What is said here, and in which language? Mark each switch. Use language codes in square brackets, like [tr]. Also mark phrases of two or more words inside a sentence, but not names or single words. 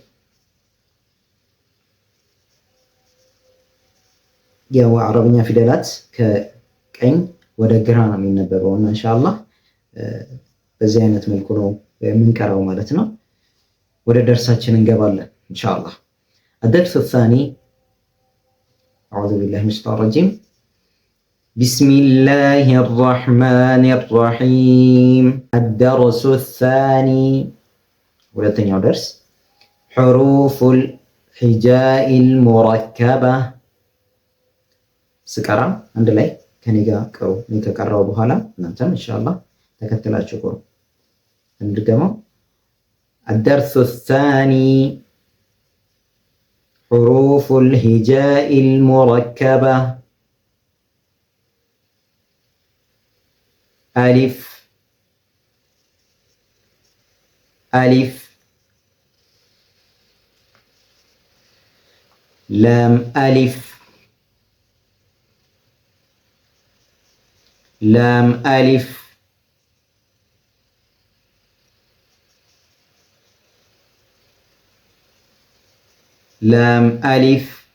[am] ያው አረብኛ ፊደላት ከቀኝ ወደ ግራ ነው የሚነበበው እና ኢንሻአላህ በዚህ አይነት መልኩ ነው የምንቀራው ማለት ነው። ወደ ደርሳችን እንገባለን ኢንሻአላህ። [ar] الدرس الثاني أعوذ بالله من الشيطان الرجيم بسم الله الرحمن الرحيم الدرس الثاني [am] ሁለተኛው ደርስ [ar] حروف الهجاء المركبة [am] ስቀራ አንድ ላይ ከኔ ጋር ቅሩ። እኔ ከቀራው በኋላ እናንተም ኢንሻአላህ ተከተላችሁ ቅሩ። እንድገመው [ar] الدرس الثاني حروف الهجاء المركبة ألف ألف لام ألف لام ألف لام ألف